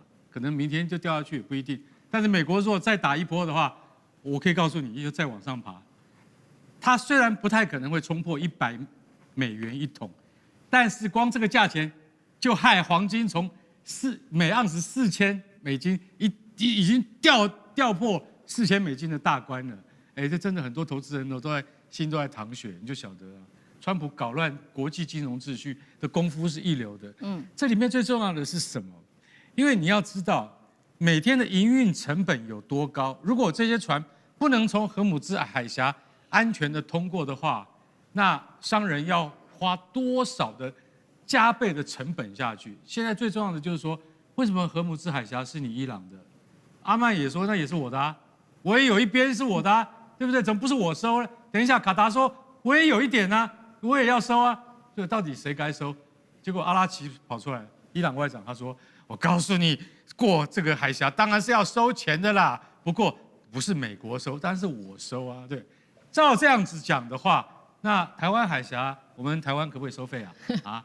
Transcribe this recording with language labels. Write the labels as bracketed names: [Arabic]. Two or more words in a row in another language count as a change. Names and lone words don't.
[Chinese] 可能明天就掉下去也不一定，但是美國如果再打一波的話，我可以告訴你，又再往上爬。它雖然不太可能會衝破$100一桶，但是光這個價錢就害黃金從每盎司$4000已經掉破$4000的大關了。哎，這真的很多投資人都在淌血，你就曉得了。川普搞亂國際金融秩序的功夫是一流的。這裡面最重要的是什麼？因為你要知道，每天的營運成本有多高。如果這些船不能從荷姆茲海峽安全的通過的話，那商人要花多少的加倍的成本下去？現在最重要的就是說，為什麼荷姆茲海峽是你伊朗的？阿曼也說那也是我的啊，我也有一邊是我的啊，對不對？怎麼不是我收呢？等一下卡達說我也有一點啊，我也要收啊，所以到底誰該收？結果阿拉奇跑出來，伊朗外長他說。我告訴你，過這個海峽當然是要收錢的啦。不過不是美國收，當然是我收啊。對，照這樣子講的話，那台灣海峽，我們台灣可不可以收費啊？